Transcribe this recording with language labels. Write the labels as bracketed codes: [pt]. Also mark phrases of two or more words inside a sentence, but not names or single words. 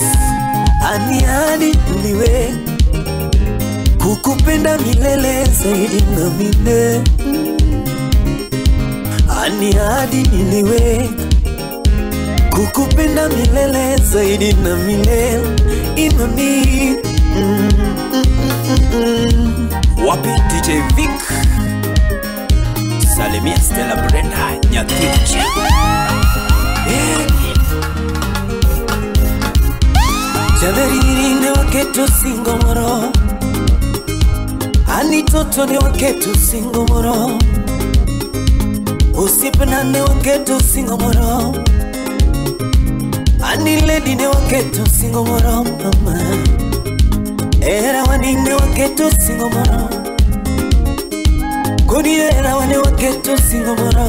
[sw] Ani hadi niwe Kukupenda milele zaidi na milele Ani hadi niwe Kukupenda milele zaidi na milele Imami Wapi DJ Vic Salimia Stella Brenda Nyatiche [luo] Jaberi ne waketo singomoro Ani toto ne waketo singomoro Usipena ne waketo singomoro Ani lady ne waketo singomoro mama Era wani ne waketo singomoro Kodi era wani waketo singomoro